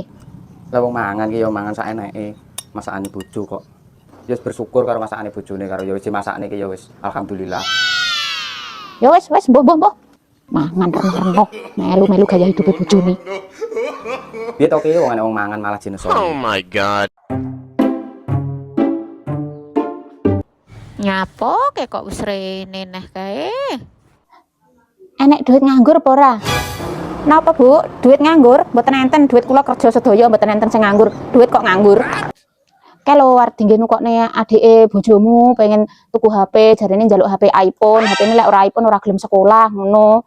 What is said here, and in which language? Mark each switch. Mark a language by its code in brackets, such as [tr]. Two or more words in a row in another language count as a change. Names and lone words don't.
[jv] Lah wong mangan ki ya mangan sak eneke. Masakane bojo kok. Ya wis bersyukur karo masakane bojone karo ya wis dimasakne ki ya wis alhamdulillah. Ya wis mbok. Mangan rena-rena, melu-melu gaya hidup bojone. Piye to ki wong wong mangan malah jenes. [en] Oh my god. [jv] Nyapo kok wis rene neh kae. Enek duit nganggur apa ora? Napa Bu? Duit nganggur? Mboten enten duit kula kerja sedaya mboten enten sing nganggur. Duit kok nganggur? Kalau arep dinggo nukokne adike bojomu pengen tuku HP, jarene njaluk HP iPhone, HP-ne lek ora iPhone ora gelem sekolah ngono.